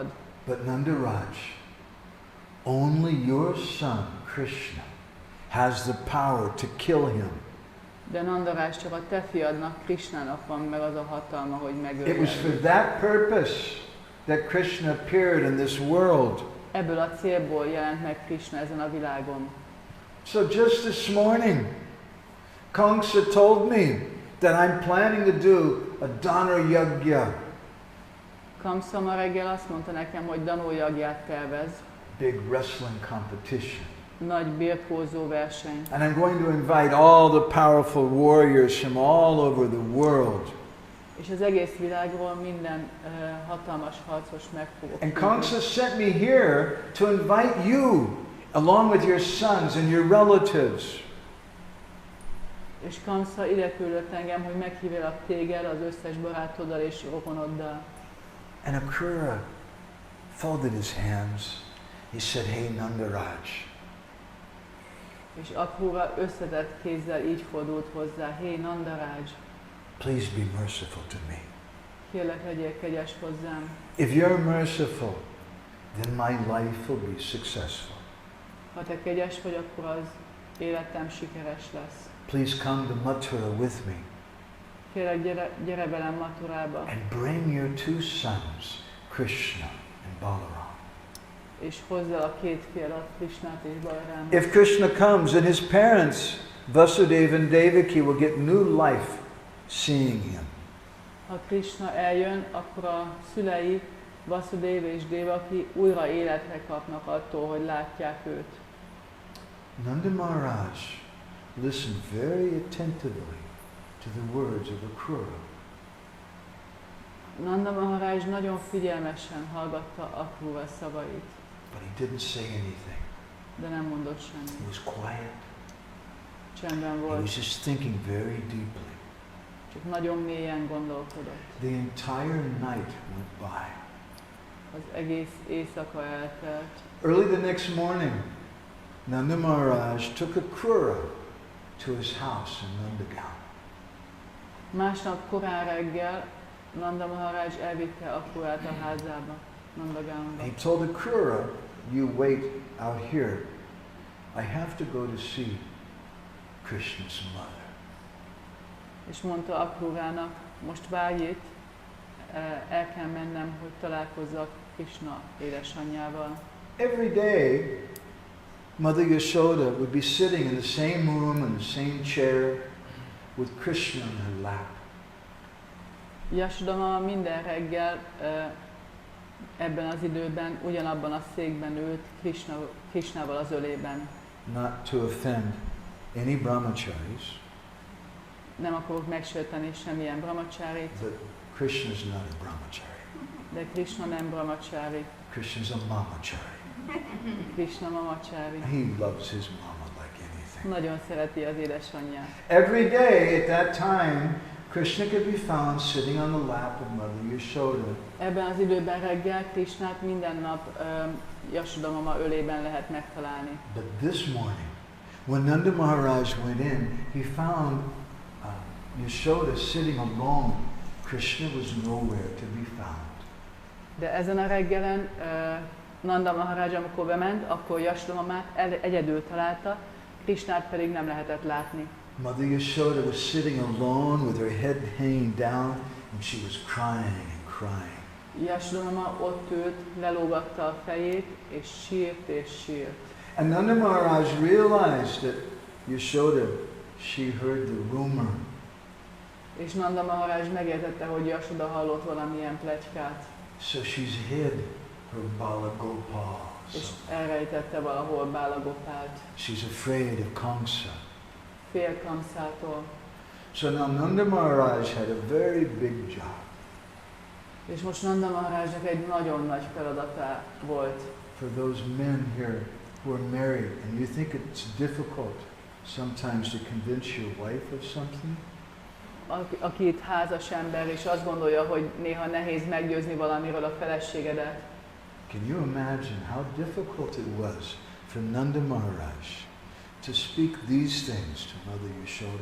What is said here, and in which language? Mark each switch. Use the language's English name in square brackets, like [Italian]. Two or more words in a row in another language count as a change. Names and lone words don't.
[English] But Nandaraj, only your son Krishna has the power to kill him. [Hungarian] De Nandaraj, csak a te fiadnak, Krishnának van meg az a hatalma, hogy megölje. [English] It was for that purpose that Krishna appeared in this world. [Hungarian] Ebből a célból jelent meg Krishna ezen a világon. [English] So just this morning, Kamsa told me that I'm planning to do a Dana Yagya. [Hungarian] Kamsa ma reggel azt mondta nekem, hogy Dano Yagyát tervez. [English] Big wrestling competition. [Hungarian] Nagy birkózó verseny. [English] And I'm going to invite all the powerful warriors from all over the world. [Hungarian] És az egész világról minden hatalmas harcos meg fogok. [English] And Kamsa sent me here to invite you, along with your sons and your relatives. [Hungarian] És Kamsa ide küldött engem, hogy meghívjalak téged az összes barátoddal és rokonoddal. [English] And Akrura folded his hands. He said, "Hey Nandaraj." [Hungarian] És Akrura összetett kézzel így fordult hozzá, hé Nandaraj, [English] please be merciful to me. [Hungarian] Kérlek, legyél kegyes hozzám. [English] If you're merciful, then my life will be successful. [Hungarian] Ha te kegyes vagy, akkor az életem sikeres lesz. [English] Please come to Mathura with me. [Hungarian] Kérlek, gyere velem Mathurába. [English] And bring your two sons, Krishna and Balaram. [Hungarian] És hozz el a két fiadat, Krishnát és Balarámot. [English] If Krishna comes, then his parents, Vasudeva and Devaki, will get new life seeing him. [Hungarian] Ha Krishna eljön, akkor a szülei, Vasudeva és Devaki újra életre kapnak attól, hogy látják őt. [English] Nanda Maharaj listened very attentively to the words of Akrura. [Hungarian] Nanda Maharaj nagyon figyelmesen hallgatta Akrura szavait. [English] But he didn't say anything. [Hungarian] De nem mondott semmit. [English] He was quiet. [Hungarian] Csendben [English] He [Hungarian] volt. [English] was just thinking very deeply. [Hungarian] Csak nagyon mélyen gondolkodott. [English] The entire night went by. [Hungarian] Az egész éjszaka eltelt. [English] Early the next morning, Nanda Maharaj took Akrura to his house in Vrindavan. [Hungarian] Másnap korán reggel Nanda Maharaj elvitte Akrurát a házába, Nandagánba. [English] He told Akrura, you wait out here. I have to go to see Krishna's mother. [Hungarian] És mondta Akrurának, most várj itt, el kell mennem, hogy találkozzak Krishna édesanyjával. [English] Every day, Mother Yashoda would be sitting in the same room, in the same chair, with Krishna in her lap. [Hungarian] Yashoda mama minden reggel ebben az időben ugyanabban a székben ült Krishnával az ölében. [English] Not to offend any brahmacharis, [Hungarian] Nem akarok megsérteni semmilyen brahmacharit, [English] but Krishna is not a brahmachari. [Hungarian] de Krishna nem brahmachari, [English] Krishna is a mamachari. [Hungarian] Krishna mamachari. [English] He loves his mama like anything. [Hungarian] Nagyon szereti az édesanyját. [English] Every day at that time, Krishna could be found sitting on the lap of Mother Yashoda. [Hungarian] Ebben az időben reggel Krishnát minden nap Yashoda mama ölében lehet megtalálni. [English] But this morning, when Nanda Maharaj went in, he found Yashoda sitting alone. Krishna was nowhere to be found. [Hungarian] De ezen a reggelen Nanda Maharaj, amikor bement, akkor Yashoda mamát egyedül találta, Krishnát pedig nem lehetett látni. [English] Mother Yashoda was sitting alone with her head hanging down, and she was crying and crying. [Hungarian] Yashoda mama ott ült, lelógatta a fejét, és sírt. [English] And Nanda Maharaj realized that Yashoda, she heard the rumor. [Hungarian] És Nanda Maharaj megértette, hogy Yashoda hallott valamilyen pletykát, [English] So she's hid her Bala Gopal. [Hungarian] és elrejtette valahol Bala Gopált. [English] She's afraid of Kamsa. [Hungarian] Fél Kamszától. [English] So now Nanda Maharaj had a very big job. [Hungarian] És most Nanda Maharajnak egy nagyon nagy feladata volt. [English] For those men here who are married and you think it's difficult sometimes to convince your wife of something, [Hungarian] Aki itt házas ember, és azt gondolja, hogy néha nehéz meggyőzni valamiről a feleségedet. [English] can you imagine how difficult it was for Nanda Maharaj to speak these things to Mother Yashoda?